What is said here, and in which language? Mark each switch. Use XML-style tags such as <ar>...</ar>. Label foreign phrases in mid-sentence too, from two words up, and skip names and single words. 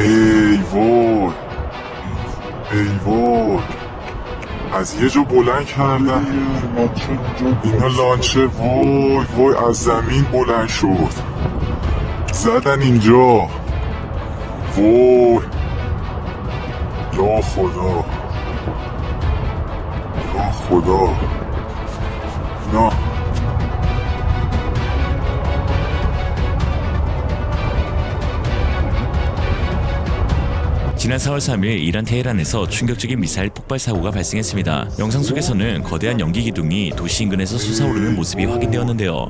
<fa>ای وای ای وای از یه جا بلند کردن اینا لانچر. وای وای از زمین بلند شد زدن اینجا. وای یا خدا یا خدا. نه</fa> <ko>지난 4월 3일 이란 테헤란에서 충격적인 미사일 폭발 사고가 발생했습니다. 영상 속에서는 거대한 연기 기둥이 도시 인근에서 솟아오르는 모습이 확인되었는데요.</ko>